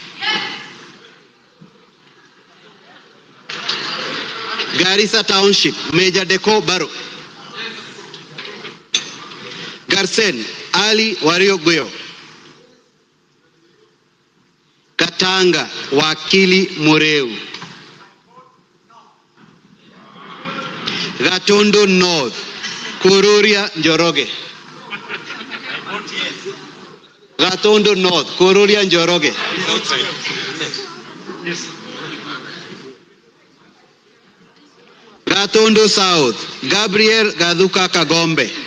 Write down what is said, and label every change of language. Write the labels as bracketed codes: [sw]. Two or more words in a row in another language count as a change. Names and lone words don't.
[en] Garissa Township Major Deko Baro, Garsen Ali Wario Guyo, Katanga Wakili Mureu, Gatondo North Kururia Njoroge. Gatundu North, Kururia Njoroge. Gatundu South, Gabriel Gaduka Kagombe.